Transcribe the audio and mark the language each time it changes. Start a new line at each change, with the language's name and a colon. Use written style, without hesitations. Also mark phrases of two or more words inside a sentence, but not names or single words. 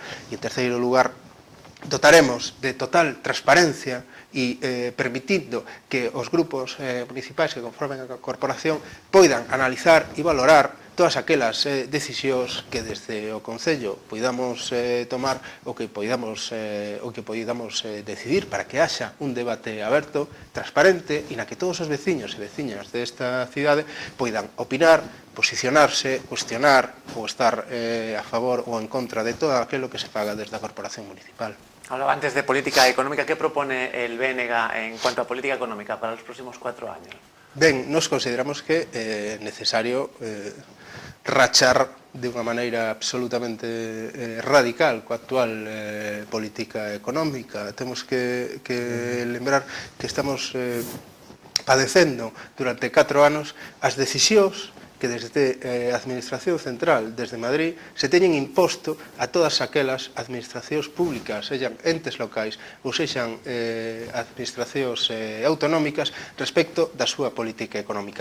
Galician: E en terceiro lugar, dotaremos de total transparencia e permitindo que os grupos municipais que conformen a corporación poidan analizar e valorar todas aquelas decisións que desde o Concello poidamos tomar ou que poidamos decidir para que haxa un debate aberto, transparente e na que todos os veciños e veciñas desta cidade poidan opinar, posicionarse, cuestionar ou estar a favor ou en contra de todo aquilo que se faga desde a Corporación Municipal.
Spanish: Hablaba antes de política económica. ¿Qué propone el BNG en cuanto a política económica para los próximos 4 años?
Galician: Ben, nos consideramos que é necesario rachar de unha maneira absolutamente radical coa actual política económica. Temos que lembrar que estamos padecendo durante 4 anos as decisións que desde a Administración Central, desde Madrid, se teñen imposto a todas aquelas administracións públicas, sexan entes locais ou sexan administracións autonómicas, respecto da súa política económica.